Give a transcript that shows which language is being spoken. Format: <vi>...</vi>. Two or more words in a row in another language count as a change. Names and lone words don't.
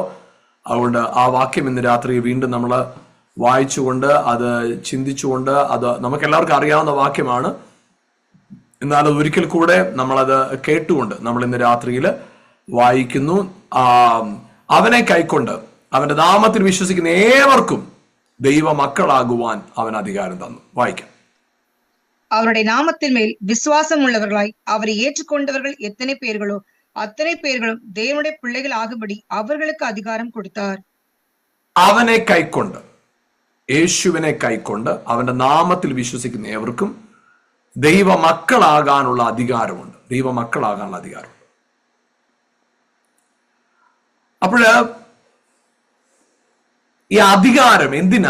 <ml>അതുകൊണ്ട് ആ വാക്യം ഇന്ന് രാത്രി വീണ്ടും നമ്മൾ വായിച്ചുകൊണ്ട് അത് ചിന്തിച്ചുകൊണ്ട്, അത് നമുക്ക് എല്ലാവർക്കും അറിയാവുന്ന വാക്യമാണ്, എന്നാൽ അത് ഒരിക്കൽ കൂടെ നമ്മളത് കേട്ടുകൊണ്ട് നമ്മൾ ഇന്ന് രാത്രിയിൽ വായിക്കുന്നു. അവനെ കൈക്കൊണ്ട് അവന്റെ നാമത്തിൽ വിശ്വസിക്കുന്ന ഏവർക്കും ദൈവ മക്കളാകുവാൻ അവൻ അധികാരം തന്നു. വായിക്കാം.</ml> <ta>அவருடைய நாமத்தின் மேல் விசுவாசமுள்ளவர்களாய் அவரை ஏற்றுக்கொண்டவர்கள் எத்தனை பேர்களோ அத்தனை பேர்களும் தேவனுடைய பிள்ளைகள் ஆகும்படி அவர்களுக்கு அதிகாரம் கொடுத்தார்.</ta> <ml>അവനെ കൈക്കൊണ്ട്, യേശുവിനെ കൈക്കൊണ്ട് അവന്റെ നാമത്തിൽ വിശ്വസിക്കുന്ന ഏവർക്കും ദൈവ മക്കളാകാനുള്ള അധികാരമുണ്ട്. അപ്പോഴ് ഈ അധികാരം എന്തിനാ?</ml>